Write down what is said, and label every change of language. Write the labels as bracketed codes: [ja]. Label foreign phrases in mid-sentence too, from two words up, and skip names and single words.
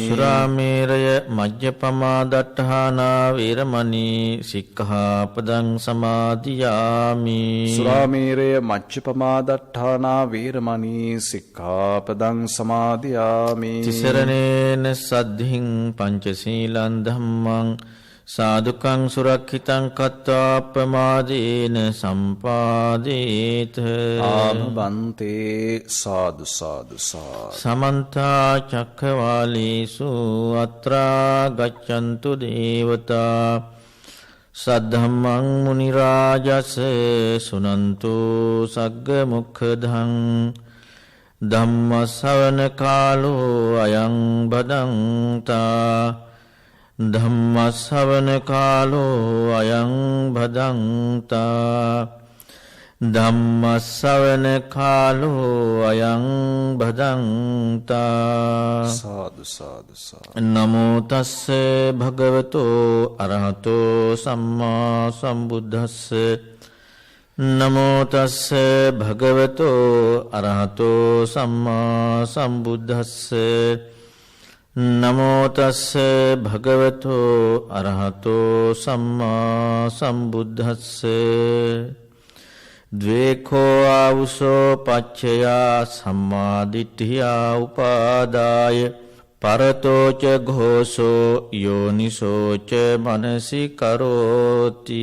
[pi] සුරාමේරය මජ්ජපමා දට්ඨානා වේරමණී සික්ඛාපදං සමාදියාමි සුරාමේරය මජ්ජපමා දට්ඨානා වේරමණී සික්ඛාපදං සමාදියාමි තිසරණේන සද්ධින් පංචශීලං ධම්මං සාදුකං සුරක්ෂිතං කତ୍වා ප්‍රමාදේන සම්පාදේත ආමබන්තේ සාදු සාදු සමන්ත චක්ඛවාලේසු අත්‍රා ගච්ඡන්තු දේවතා සද්ධම්මං මුනි රාජස් සුනන්තු සග්ග මොක්ඛදං ධම්ම ශ්‍රවණ කාලෝ අයං බදන්තා ධම්ම ශ්‍රවණ කාලෝ අයං බදන්තා ධම්ම ශ්‍රවණ කාලෝ අයං බදන්තා සාදු සාදු නමෝ තස්ස භගවතෝ අරහතෝ සම්මා සම්බුද්දස්ස නමෝ තස්ස භගවතෝ අරහතෝ සම්මා සම්බුද්දස්ස නමෝ තස්ස භගවතෝ අරහතෝ සම්මා සම්බුද්දස්ස ද්වේඛෝ ආවුසෝ පච්චයා සම්මා දිට්ඨියා උපාදාය පරතෝ ච ഘോഷෝ යෝනිසෝ ච මනසි කරෝති.